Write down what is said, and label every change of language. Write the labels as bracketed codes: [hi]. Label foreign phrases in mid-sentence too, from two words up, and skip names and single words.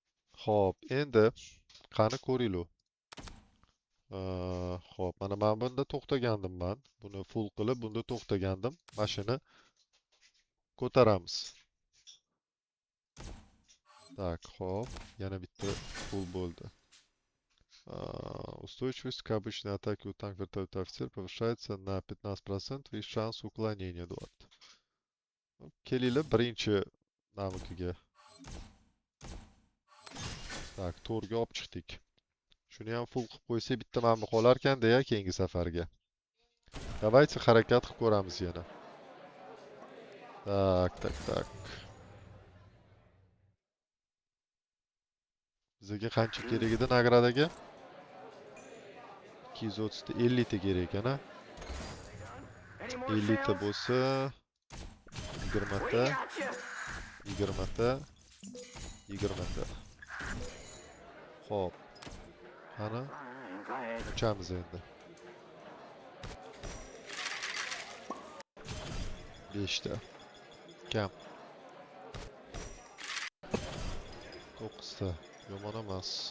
[uz] Xo'p, endi Qani ko'ringlar. Xo'p, mana men bunda to'xtagandim man. Buni full qilib, bunda to'xtagandim. Mashina ko'taramiz. Так, xo'p, yana bitta full bo'ldi. [ru] Устойчивость к обычной атаке у танка вертолета офицер повышается на 15% и шанс уклонения 20. [uz] Kelinglar birinchi namikiga. Так, to'rga olib chiqdik. Shuni ham full qilib qo'ysak bitta mana qolar ekan-da keyingi safarga. Давайте harakat qilib ko'ramiz yana. Tak. Bizga qancha kerak edi nagradaga? 230 ta 50 ta kerak ekan, ha? [en] Any more [uz] 50 ta [en] shells? [uz] bo'lsa 20 [en] We [uz] ta, [en] got you. [uz] 20 ta, 20 ta. Xo'p. Qani, [en] I'm glad. [uz] ochamiz endi. 5 ta. Kam. 9 ta. Yomon emas.